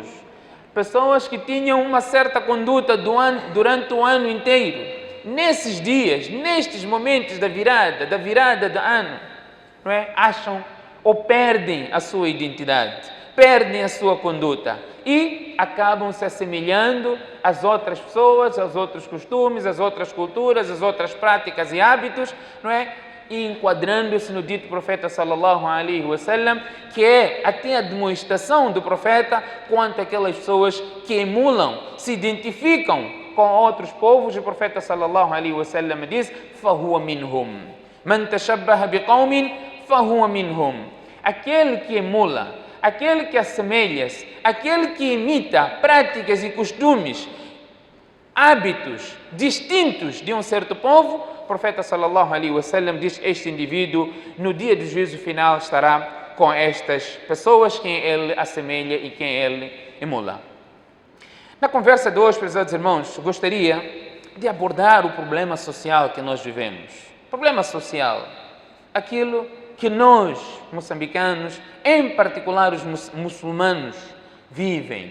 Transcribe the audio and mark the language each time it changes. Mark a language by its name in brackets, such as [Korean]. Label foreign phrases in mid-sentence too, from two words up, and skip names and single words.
[Portuguese] Pessoas que tinham uma certa conduta durante o ano inteiro, nesses dias, nestes momentos da virada do ano, não é? Acham ou perdem a sua identidade, perdem a sua conduta e acabam se assemelhando às outras pessoas, aos outros costumes, às outras culturas, às outras práticas e hábitos, não é? E enquadrando-se no dito profeta [Arabic] صلى الله عليه وسلم, [Portuguese] que é até a demonstração do profeta quanto aquelas pessoas que emulam, se identificam com outros povos. O profeta [Arabic] صلى الله عليه وسلم [Portuguese] diz: [Arabic] "فهو منهم، من تشبه بقوم فهو منهم." [Portuguese] Aquele que emula, aquele que assemelha-se, aquele que imita práticas e costumes, hábitos distintos de um certo povo, o profeta [Arabic] صلى الله عليه وسلم [Portuguese] diz: este indivíduo no dia do juízo final estará com estas pessoas quem ele assemelha e quem ele emula. Na conversa de hoje, prezados irmãos, gostaria de abordar o problema social que nós vivemos. Problema social, aquilo que nós, moçambicanos, em particular os muçulmanos, vivem.